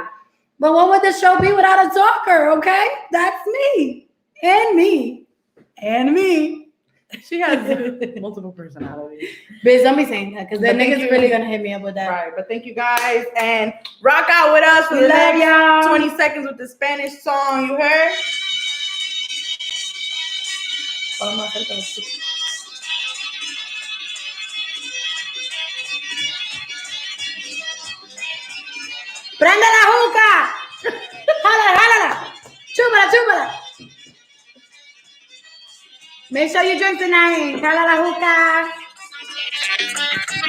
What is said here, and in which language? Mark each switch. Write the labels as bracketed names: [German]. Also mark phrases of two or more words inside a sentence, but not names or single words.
[English] But what would the show be without a talker, okay? That's me. And me. She has multiple personalities. Bitch, don't be saying that because the But thank niggas you. really gonna hit me up with that. Right, but thank you guys and rock out with us for We the love next y'all. 20 seconds with the Spanish song. You heard? [Spanish] Prende la juca. Jálala, jálala. Chúpala, chúpala. [English] Make sure you drink tonight. [Spanish] Jala la juca.